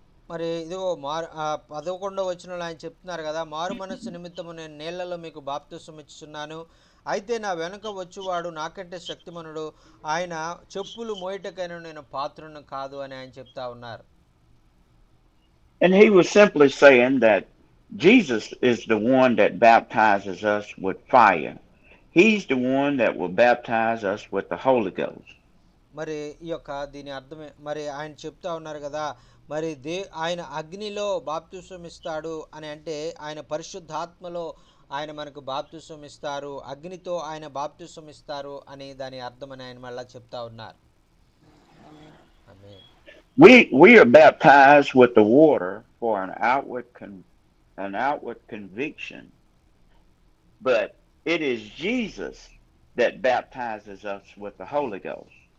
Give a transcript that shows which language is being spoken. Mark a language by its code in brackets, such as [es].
[te] మరి ఇదిగో 11వ వచనంలో ఆయన చెప్తున్నారు కదా, మారు మనస్సు నిమిత్తము నేను నీళ్లలో మీకు బాప్తిసం ఇచ్చుచున్నాను, అయితే నా వెనుక వచ్చువాడు నాకంటే శక్తిమనుడు, ఆయన చెప్పులు మోయటకైనా నేను పాత్రను కాదు అని ఆయన చెప్తా ఉన్నారు. [en] And he was simply saying that Jesus is the one that baptizes us with fire. He's the one that will baptize us with the Holy Ghost. [te] మరి ఈ యొక్క దీని అర్థమే మరి ఆయన చెప్తా ఉన్నారు కదా, మరి ఆయన అగ్నిలో బాప్తిసం ఇస్తాడు అని అంటే ఆయన పరిశుద్ధాత్మలో ఆయన మనకు బాప్తిసం ఇస్తారు, అగ్నితో ఆయన బాప్తిసం ఇస్తారు అని దాని అర్థం అని ఆయన మళ్ళా చెప్తా ఉన్నారు. ఆమేన్. [en] We are baptized with the water for an outward conviction, but it is Jesus that baptizes us with the Holy Ghost.